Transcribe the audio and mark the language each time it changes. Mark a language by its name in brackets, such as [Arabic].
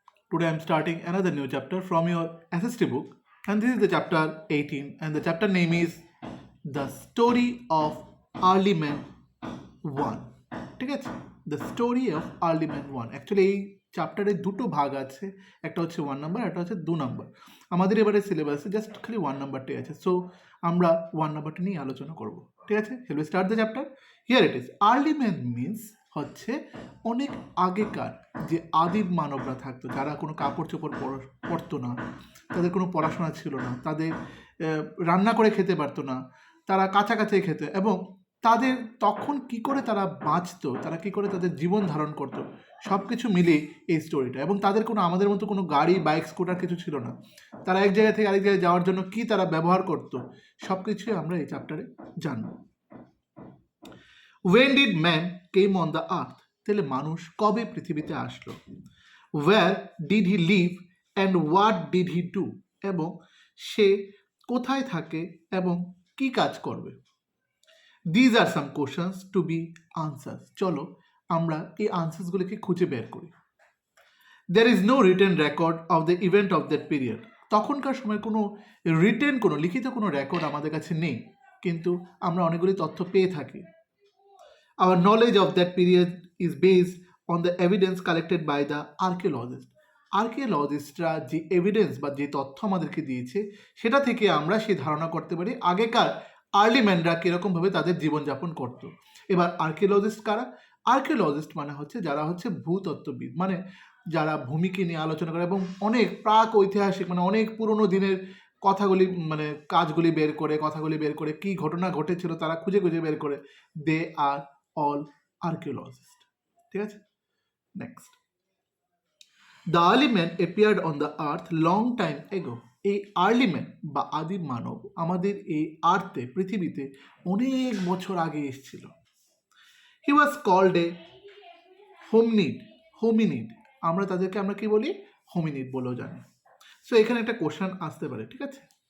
[English] Today I'm starting another new chapter from your SST book, and this is the chapter 18, and the chapter name is The Story of Early Man 1. [Bangla] ঠিক আছে, the story of early man one. Actually এই চ্যাপ্টারে দুটো ভাগ আছে, একটা হচ্ছে 1 number, একটা হচ্ছে 2 নাম্বার। আমাদের এবারে সিলেবাসে জাস্ট খালি 1 নাম্বারটাই আছে, সো আমরা 1 নাম্বারটা নিয়ে আলোচনা করব। ঠিক আছে, [English] Shall we start the chapter. Here it is. [Bangla] Early man means হচ্ছে অনেক আগেকার যে আদিম মানবরা থাকতো, যারা কোনো কাপড় চোপড় পরতো না, তাদের কোনো পড়াশোনা ছিল না, তাদের রান্না করে খেতে পারতো না, তারা কাছাকাছি খেত, এবং তাদের তখন কি করে তারা বাঁচতো, তারা কি করে তাদের জীবন ধারণ করতো, সব কিছু মিলিয়ে এই স্টোরিটা। এবং তাদের কোনো আমাদের মতো কোনো গাড়ি, বাইক, স্কুটার কিছু ছিল না। তারা এক জায়গা থেকে আরেক জায়গায় যাওয়ার জন্য কি তারা ব্যবহার করতো, সব কিছুই আমরা এই চ্যাপ্টারে জানবো। [English] When did man came on the earth? [Bangla] তাহলে মানুষ কবে পৃথিবীতে আসলো? [English] Where did he live and what did he do? [Bangla] এবং সে কোথায় থাকে এবং কি কাজ করবে? [English] These are some questions to be answered. [Bangla] চলো আমরা এই আনসার্সগুলোকে খুঁজে বের করি। [English] There is no written record of the event of that period. [Bangla] তখনকার সময় কোনো লিখিত কোনো রেকর্ড আমাদের কাছে নেই, কিন্তু আমরা অনেকগুলি তথ্য পেয়ে থাকি। [English] Our knowledge of that period is based on the evidence collected by the archaeologists. [Bangla] আর্কিওলজিস্টরা যে এভিডেন্স বা যে তথ্য আমাদেরকে দিয়েছে, সেটা থেকে আমরা সেই ধারণা করতে পারি আগেকার আর্লি ম্যানরা কীরকমভাবে তাদের জীবনযাপন করত। এবার আর্কিওলজিস্ট কারা? আর্কিওলজিস্ট মানে হচ্ছে যারা হচ্ছে ভূতত্ত্ববিদ, মানে যারা ভূমিকে নিয়ে আলোচনা করে এবং অনেক প্রাক ঐতিহাসিক, মানে অনেক পুরনো দিনের কথাগুলি, মানে কাজগুলি বের করে, কথাগুলি বের করে, কি ঘটনা ঘটেছিল তারা খুঁজে খুঁজে বের করে। [English] They are all archaeologists. [Bangla] ঠিক আছে, next. [English] The early man appeared on the earth long time ago. [Bangla] এই আর্লি ম্যান বা আদিম মানব আমাদের এই আর্থে, পৃথিবীতে অনেক বছর আগে এসেছিল। [English] He was called a hominid. [Bangla] আমরা তাদেরকে কি বলি? হোমিনিড বলেও জানি। সো এখানে একটা কোশ্চেন আসতে পারে, ঠিক আছে।